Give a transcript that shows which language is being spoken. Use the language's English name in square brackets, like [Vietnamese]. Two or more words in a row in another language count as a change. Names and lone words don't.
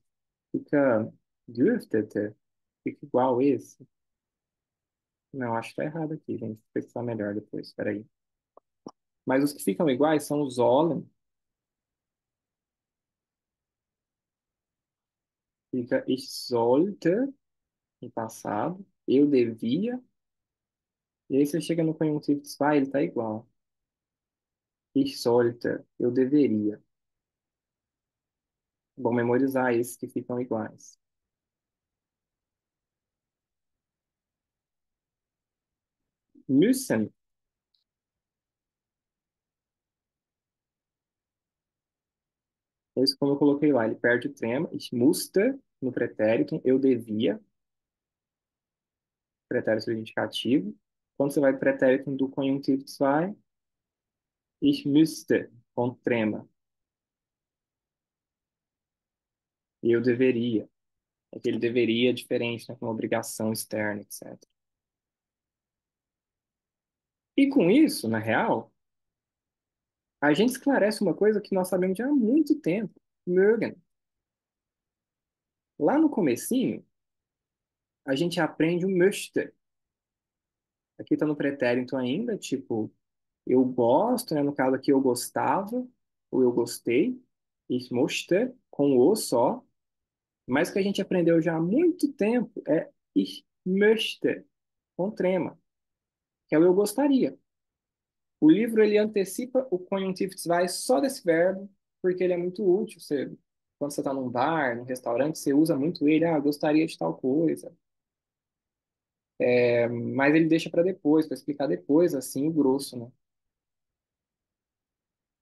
[Portuguese] Fica dürftete. Fica igual esse. Não, acho que tá errado aqui, gente. Vou pesquisar melhor depois. Espera aí. Mas os que ficam iguais são os sollen. [German] Fica ich sollte, [Portuguese] no passado. Eu devia. E aí você chega no conjuntivo zwei, ele tá igual. [German] Ich sollte. [Portuguese] Eu deveria. Vou memorizar esses que ficam iguais. Müssen. É isso como eu coloquei lá. Ele perde o trema. [German] Ich musste, [Portuguese] no pretérito. Eu devia. Pretérito indicativo. Quando você vai pro pretérito do conjuntivo zwei, [German] ich müsste, [Portuguese] com trema. Eu deveria. É que ele deveria é diferente, né? Com uma obrigação externa, etc. E com isso, na real, a gente esclarece uma coisa que nós sabemos já há muito tempo. Mögen. Lá no comecinho, a gente aprende o möchte. Aqui está no pretérito ainda, tipo, eu gosto, né? No caso aqui, eu gostava, ou eu gostei. [German] Ich möchte, [Portuguese] com o só. Mas o que a gente aprendeu já há muito tempo é [German] ich möchte, [Portuguese] com trema, que é o eu gostaria. O livro, ele antecipa o conjuntivo vai só desse verbo, porque ele é muito útil. Quando você está num bar, num restaurante, você usa muito ele. Ah, gostaria de tal coisa. Mas ele deixa para depois, para explicar depois, assim, o grosso, né?